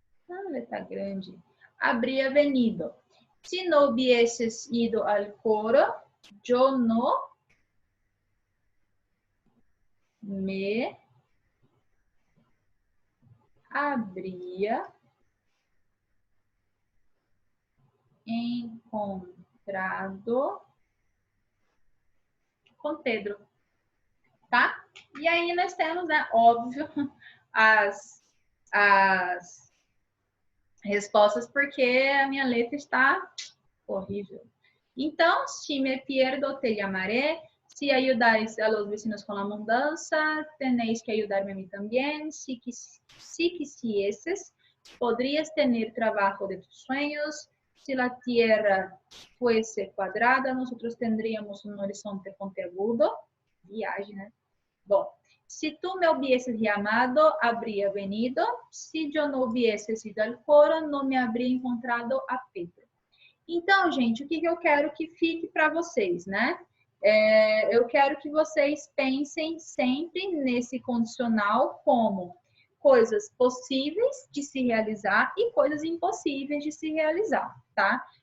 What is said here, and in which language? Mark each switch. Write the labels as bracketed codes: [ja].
[pt] Ah, letra grande. [es] Habría venido. Si no hubieses ido al coro, yo no me habría encontrado com Pedro, tá? [pt] E aí nós temos, né, óbvio, as respostas, porque a minha letra está horrível. Então, [es] si me pierdo, te llamaré. Si ayudáis a los vecinos con la mudanza, tenéis que ayudarme a mí también. Si quisieses, podrías tener trabajo de tus sueños. Si la tierra fuese cuadrada, nosotros tendríamos un horizonte puntiagudo. [pt] Viagem, né? [es] Bom, si tú me hubieses llamado, habría venido. Si yo no hubiese ido al coro, no me habría encontrado a Pedro. [pt] Então, gente, o que eu quero que fique para vocês, né? Eu quero que vocês pensem sempre nesse condicional como coisas possíveis de se realizar e coisas impossíveis de se realizar, tá?